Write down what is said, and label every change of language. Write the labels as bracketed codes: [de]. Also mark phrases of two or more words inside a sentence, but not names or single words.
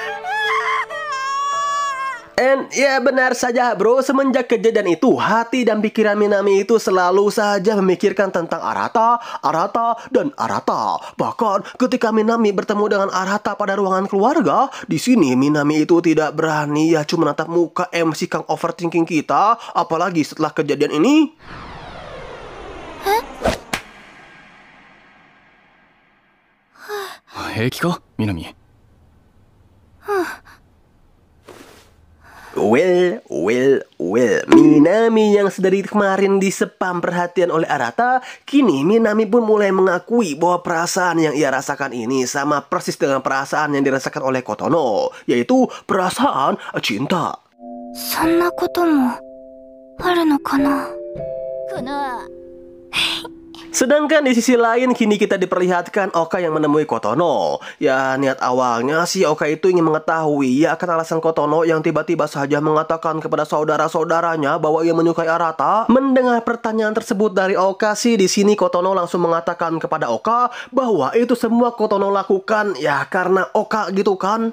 [id] And ya benar saja bro, semenjak kejadian itu hati dan pikiran Minami itu selalu saja memikirkan tentang Arata, dan Arata. Bahkan ketika Minami bertemu dengan Arata pada ruangan keluarga, di sini Minami itu tidak berani ya cuma menatap muka MC Kang Overthinking kita, apalagi setelah kejadian ini. [ja] 平気か, Minami? [id] Well, Minami yang sedari kemarin disepam perhatian oleh Arata, kini Minami pun mulai mengakui bahwa perasaan yang ia rasakan ini sama persis dengan perasaan yang dirasakan oleh Kotono, yaitu perasaan cinta. [ja] そんなこともあるのかな。かな。 [id] Sedangkan di sisi lain kini kita diperlihatkan Oka yang menemui Kotono. Ya niat awalnya si Oka itu ingin mengetahui ya akan alasan Kotono yang tiba-tiba saja mengatakan kepada saudara-saudaranya bahwa ia menyukai Arata. Mendengar pertanyaan tersebut dari Oka sih, di sini Kotono langsung mengatakan kepada Oka bahwa itu semua Kotono lakukan ya karena Oka gitu kan.